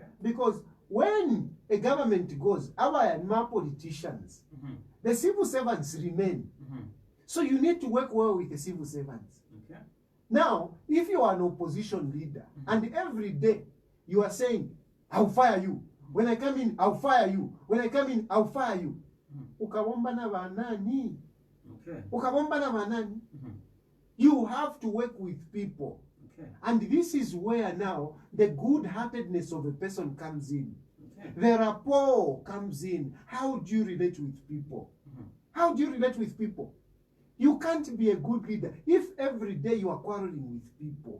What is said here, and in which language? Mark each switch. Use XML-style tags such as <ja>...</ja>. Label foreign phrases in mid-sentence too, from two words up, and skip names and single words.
<en>Because when a government goes, our politicians, the civil servants remain. So you need to work well with the civil servants. Okay. Now, if you are an opposition leader, and every day you are saying, I'll fire you. When I come in, I'll fire you. When I come in, I'll fire you.</en> <sw>Ukabomba na banani. Okay. Ukabomba na banani.</sw> <en>You have to work with people. Okay. And this is where now the good-heartedness of a person comes in. Okay. The rapport comes in. How do you relate with people? How do you relate with people? You can't be a good leader if every day you are quarreling with people.</en>